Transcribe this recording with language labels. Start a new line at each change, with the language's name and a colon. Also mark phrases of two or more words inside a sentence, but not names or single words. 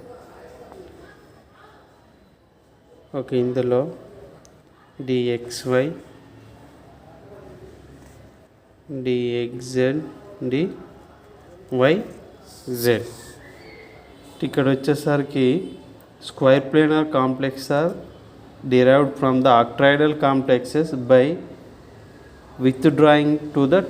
Telugu: ఓకే, ఇందులో dxy, dxz, dyz. ఇక్కడ వచ్చేసరికి
English: square planar complexes are derived from the octaedral complexes by withdrawing to the